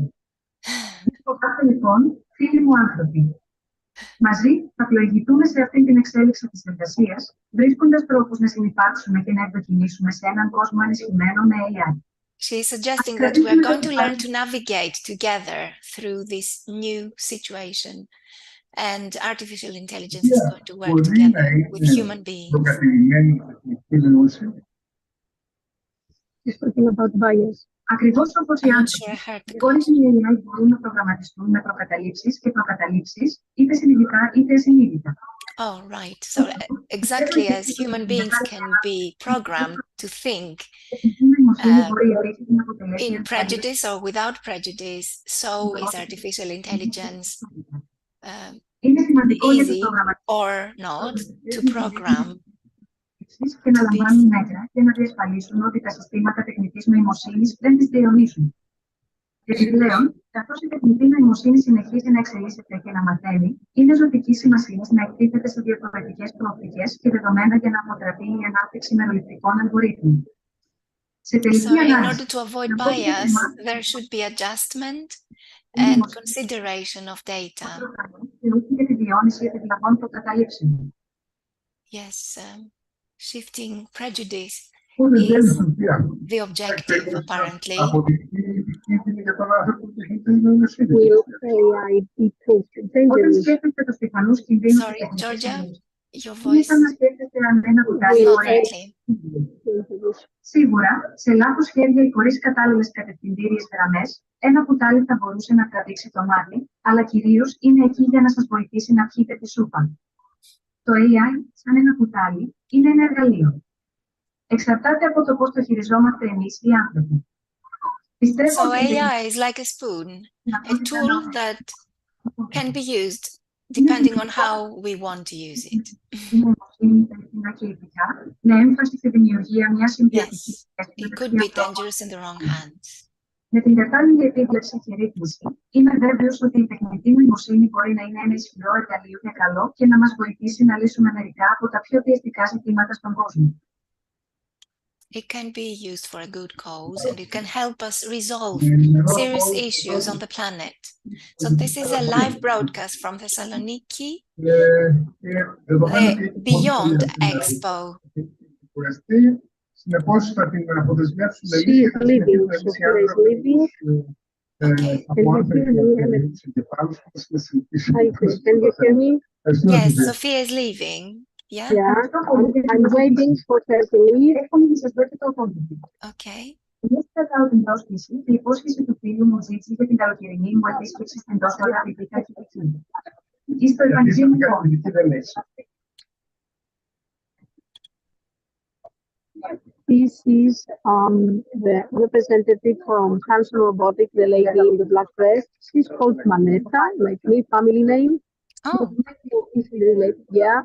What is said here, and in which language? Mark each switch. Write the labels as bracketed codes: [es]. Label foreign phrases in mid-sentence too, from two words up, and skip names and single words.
[el] Λοιπόν, φίλοι μου άνθρωποι, μαζί θα πλοηγηθούμε σε αυτή την εξέλιξη της εργασίας, βρίσκοντας τρόπους να συνυπάρξουμε και να ευδοκιμήσουμε σε έναν κόσμο ενισχυμένο με AI. [en] She is suggesting that we are going to learn to navigate together through this new situation, and artificial intelligence is going to work together with human beings. She's talking about bias. [el] Ακριβώς όπως οι [en] I'm not [el] άνθρωποι, [en] sure I heard the [el] οι κώδικοι AI μπορούν να προγραμματιστούν με προκαταλήψεις και προκαταλήψεις, είτε συνειδητά είτε ασυνείδητα. [en] Oh, right. So exactly as human beings can be programmed to think in prejudice or without prejudice, so is artificial intelligence easy or not to program. [el] Και να λαμβάνουν μέτρα και να διασφαλίσουν ότι τα συστήματα τεχνητής νοημοσύνης δεν τις διαιωνίσουν. Επιπλέον, καθώς η τεχνητή νοημοσύνη συνεχίζει να εξελίσσεται και να μαθαίνει, είναι ζωτική σημασία να εκτίθεται σε διαφορετικές προοπτικές και δεδομένα για να αποτραπεί η ανάπτυξη μεροληπτικών αλγορίθμων. [en] So, in order to avoid bias, there should be adjustment and consideration of data. Yes, shifting prejudice is the objective, apparently. Will AI be taught dangerous? Sorry, Georgia, your voice correctly. [el] Σίγουρα, σε λάθος χέρια ή χωρίς κατάλληλες κατευθυντήριες γραμμές, ένα κουτάλι θα μπορούσε να τραβήξει το μάτι, αλλά κυρίως είναι εκεί για να σας βοηθήσει να πιείτε τη σούπα. Το AI, σαν ένα κουτάλι, είναι ένα εργαλείο. Εξαρτάται από το πώς το χειριζόμαστε εμείς οι άνθρωποι. [en] So AI is like a spoon, a tool that can be used depending on how we want to use it. Yes, it could be dangerous in the wrong hands. [el] Με την κατάλληλη επίβλεψη και ρύθμιση, είμαι βέβαιος ότι η τεχνητή νοημοσύνη μπορεί να είναι ένα ισχυρό εργαλείο και καλό και να μας βοηθήσει να λύσουμε μερικά από τα πιο πιεστικά ζητήματα στον κόσμο. [en] It can be used for a good cause and it can help us resolve serious issues on the planet. So this is a live broadcast from Thessaloniki, the Beyond Expo. [el] Συνεπώς θα την αποδεσμεύσουμε [en] She is leaving. Sophia is leaving. Okay. Can you hear me? Hi, can you hear me? Yes, Sophia is leaving. Yeah? Yeah, I'm waiting for her to leave. [el] Εύχομαι να σας δώσετε το απόδειξη. [en] Okay. [el] Εμείς κρατάω την πρόσκληση και υπόσχεση του φίλου μου Τζίτζη για την καλοκαιρινή μου επίσκεψη στην τόσο αγαπητή καλλιτεχνική. Είστε επαγγελματικό. [en] This is the representative from Hanson Robotics, the lady in the black dress. She's called Manetta, like me, family name. Oh, Yeah.